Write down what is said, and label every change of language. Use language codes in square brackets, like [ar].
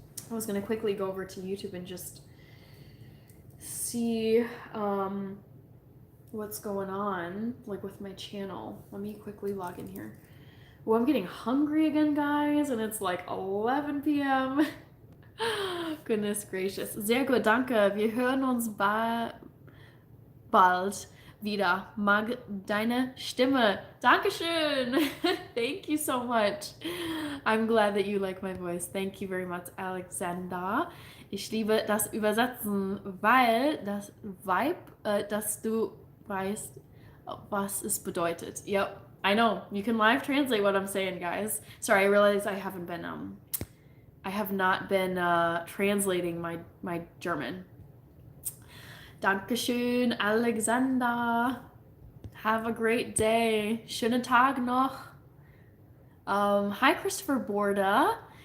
[en] I was gonna quickly go over to YouTube and just see what's going on, like, with my channel. Let me quickly log in here. Well, I'm getting hungry again, guys, and it's like 11 p.m. Goodness gracious. [de] Sehr gut, danke. Wir hören uns bald wieder. Mag deine Stimme. Dankeschön. [en] Thank you so much. I'm glad that you like my voice. Thank you very much, Alexander. [de] Ich liebe das Übersetzen, weil das Vibe, dass du weißt, was es bedeutet. [en] Yep, I know. You can live translate what I'm saying, guys. Sorry, I realize I have not been translating my German. [de] Dankeschön, [en] Alexander. Have a great day. [de] Schönen Tag noch. Hi, Christopher Borda.